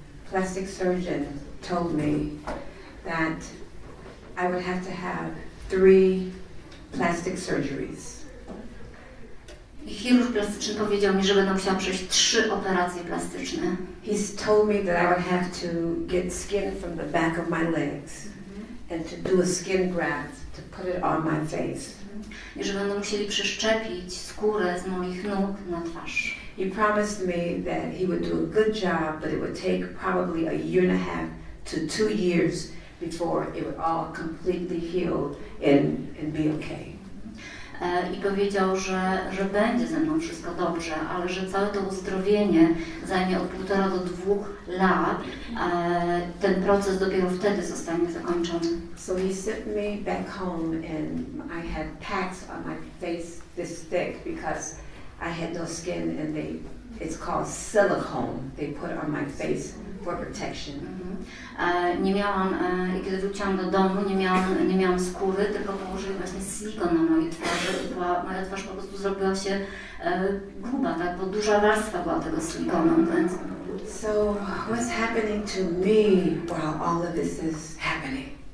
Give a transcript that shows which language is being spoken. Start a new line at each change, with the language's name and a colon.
English: Plastic surgeon told me that I would have to have 3 plastic surgeries.
Polish: Chirurg plastyczny powiedział mi, że będę musiała przejść 3 operacje plastyczne.
English: He's told me that I would have to get skin from the back of my legs and to do a skin graft to put it on my face.
Polish: I że będą musieli przyszczepić skórę z moich nóg na twarz.
English: He promised me that he would do a good job, but it would take probably a year and a half to 2 years before it would all completely heal and be okay.
Polish: i powiedział, że będzie ze mną wszystko dobrze, ale że całe to uzdrowienie zajmie od 1,5 do 2 lat. Ten proces dopiero wtedy zostanie zakończony.
English: So he sent me back home and I had packs on my face this thick because I had no skin and it's called silicone. They put on my face for protection.
Polish: Nie miałam, kiedy wróciłam do domu, nie miałam skóry, tylko położyli właśnie silikon na mojej twarzy i moja twarz po prostu zrobiła się gruba, tak, bo duża warstwa była tego silikonu. Więc...
English: So what's happening to me while all of this is happening?